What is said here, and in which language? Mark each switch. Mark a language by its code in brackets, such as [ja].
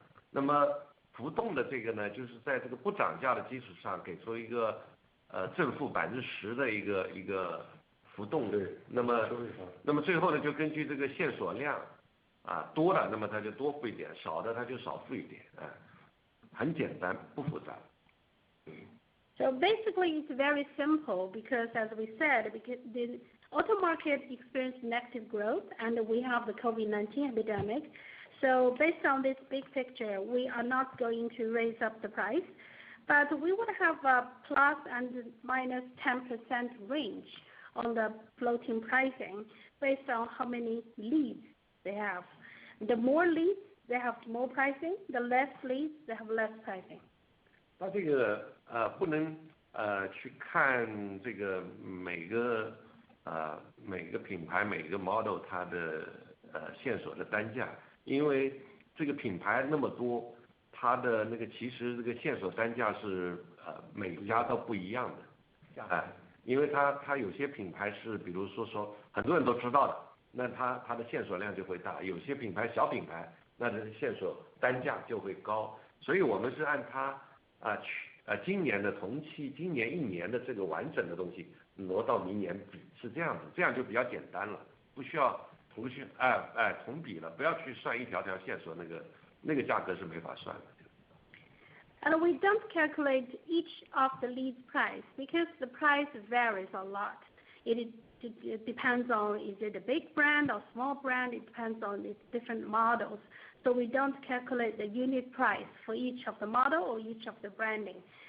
[zh] 那么浮动的这个呢，就是在这个不涨价的基础上，给出一个正负10%的一个浮动。对。那么最后呢，就根据这个线索量多了，那么它就多付一点；少的它就少付一点。很简单，不复杂。 [en] So basically, it's very simple because, as we said, because the auto market experienced negative growth, and we have the COVID-19 epidemic. So based on this big picture, we are not going to raise up the price, but we would have a plus and minus 10% range on the floating pricing based on how many leads they have. The more leads, they have more pricing. The less leads, they have less pricing. [zh] 它这个不能去看这个每个品牌每个 model 它的线索的单价，因为这个品牌那么多，它的那个其实这个线索单价是每家都不一样的。因为它有些品牌是比如说很多人都知道的，那它的线索量就会大；有些品牌小品牌，那它的线索单价就会高。所以我们是按它今年的同期，今年1年的这个完整的东西挪到明年比，是这样子，这样就比较简单了，不需要同比了，不要去算一条条线索，那个价格是没法算的。 [en] And we don't calculate each of the leads price because the price varies a lot. It depends on is it a big brand or small brand. It depends on its different models. So we don't calculate the unit price for each of the model or each of the branding.